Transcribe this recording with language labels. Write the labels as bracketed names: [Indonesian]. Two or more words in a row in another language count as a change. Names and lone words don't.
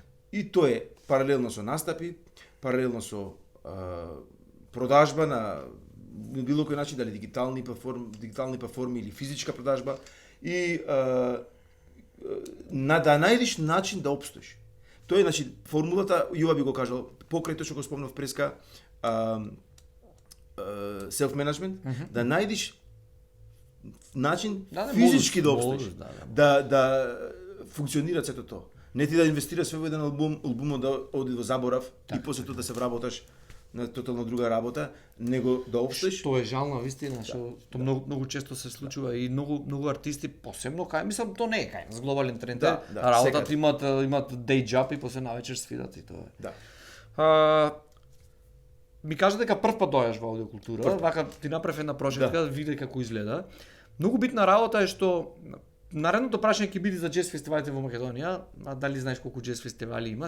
[Macedonian] И тоа е паралелно со настапи, паралелно со продажба на било кој начин, дали дигитални платформи или физичка продажба и да најдеш начин да опстоиш. Тоа е, значи, формулата, Јова би го кажал, покрај тоа што го спомнав преска, self-management, да најдеш начин физички да опстоиш, да функционира сето тоа. Не ти да инвестираш во еден албумот да оди во заборав и после тоа да се вработаш на тотално друга работа, него да опстоиш. Што е жално вистина, што многу често се случува и многу артисти посебно кај мислам тоа не е кај нас глобален тренд. Работата имаат [English] day job [Macedonian] и после навечер свират и тоа е. Да. Ми кажа дека прв пат доаѓаш во аудиокултура, вака ти направив една прошетка да види како изгледа. Многу битна работа е што наредното прашање ќе биде за джез фестивалите во Македонија, а дали знаеш колку джез фестивали има?